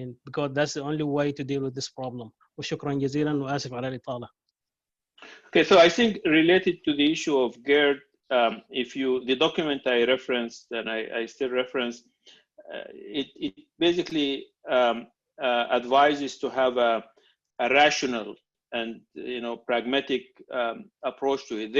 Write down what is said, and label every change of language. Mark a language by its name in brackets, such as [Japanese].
[English] Because that's the only way to deal with this problem. [Arabic] وشكرا جزيلا وآسف على الإطالة. [English] Okay, so I think related to the issue of GERD, the document I referenced and I still reference, it basically advises to have a rational and pragmatic approach to it.